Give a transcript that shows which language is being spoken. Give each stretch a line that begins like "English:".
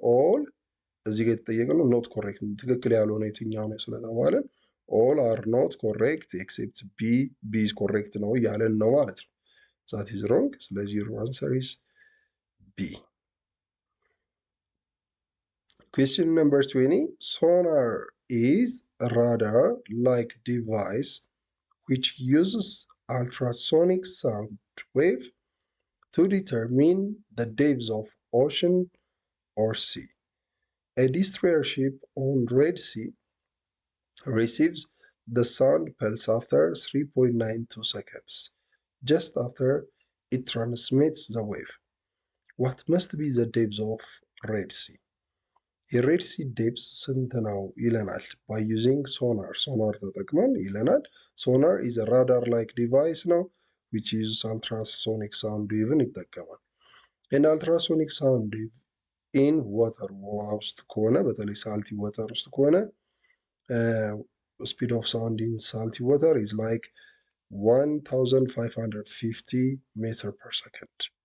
English: ኦል
Amharic: እዚህ ጋር የተጠየቅነው
English: ኖት ኮሬክት
Amharic: ትክክል ያልሆነ የትኛው ነው ስለተባለን
English: ኦል አር ኖት ኮሬክት ኤክሴፕት ቢ፣ ቢ ኢዝ ኮሬክት
Amharic: ነው እያለን ነው ማለት ነው።
English: ዛት ኢዝ ሮንግ።
Amharic: ስለዚህ
English: ዩር አንሰር ኢዝ ቢ። Question number 20. Sonar is a radar-like device which uses ultrasonic sound wave to determine the depths of ocean or sea. A destroyer ship on Red Sea receives the sound pulse after 3.92 seconds, just after it transmits the wave. What must be the depth of Red Sea? የሬድ ሲ ዴፕስ
Amharic: ስንት ነው ይለናል።
English: ባይ ዩዚንግ ሶናር፣ ሶናር
Amharic: ተጠቅመን ይለናል።
English: ሶናር ኢዝ ራዳር ላይክ ዲቫይስ ነው ዊች ዩዝስ አልትራሶኒክ ሳውንድ ዌቭን
Amharic: ይጠቀማል።
English: ኤንድ አልትራሶኒክ ሳውንድ ዌቭ ኢን ዋተር፣
Amharic: ውሃ ውስጥ ከሆነ በተለይ
English: ሳልቲ ዋተር ውስጥ ከሆነ ስፒድ ኦፍ ሳውንድ ኢን ሳልቲ ዋተር ኢዝ ላይክ 1550 ሜትር ፐር ሰከንድ።